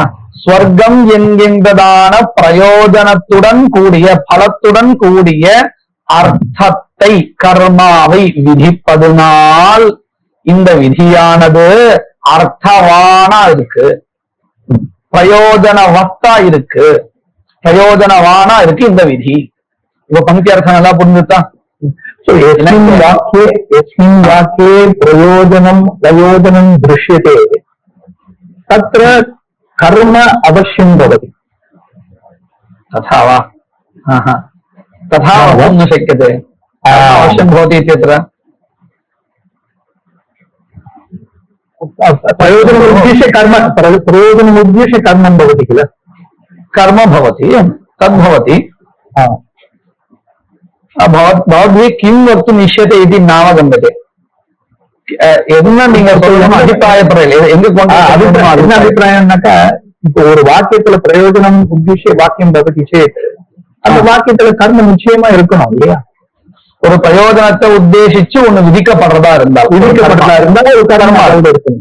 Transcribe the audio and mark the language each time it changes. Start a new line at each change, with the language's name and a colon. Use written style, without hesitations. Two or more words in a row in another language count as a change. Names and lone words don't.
Tamil: ஸ்வர்க்கம் என்கின்றதான பிரயோஜனத்துடன் கூடிய, பலத்துடன் கூடிய அர்த்தத்தை, கர்மாவை விதிப்பதனால் இந்த விதியானது அர்த்தவானா இருக்கு, பிரயோஜனவத்தா இருக்கு, பிரயோஜனவானா இருக்கு இந்த விதி. இப்ப பங்கி அர்த்தம் நல்லா புரிஞ்சுட்டா?
Sanskrit: प्रयोजनं दृश्यते तत्र कर्म अवश्यं भवति। तथा वा? तथा वक्तुं न शक्यते, अवश्यं भवति इत्यत्र प्रयोजनमुद्दिश्य कर्म, प्रयोजनमुद्दिश्य कर्मं भवति किल? कर्म भवति, तद्भवति। भवद्भिः किं वक्तुं इष्यते इति नावगम्यते.
Tamil: என்ன நீங்க சொல்லணும் அபிப்பிராயப்படையில எங்க கொண்டு என்ன அபிப்பிராயம்னாக்கா, இப்போ ஒரு வாக்கியத்துல
Sanskrit: प्रयोजनम् उद्दिश्य
Tamil: வாக்கியம் பத்தி சேர்த்து அந்த வாக்கியத்துல கர்மம் நிச்சயமா இருக்கணும் இல்லையா? ஒரு பிரயோஜனத்தை உத்தேசிச்சு ஒண்ணு விதிக்கப்படுறதா இருந்தால் ஒரு கர்மம் அளவு இருக்கணும்.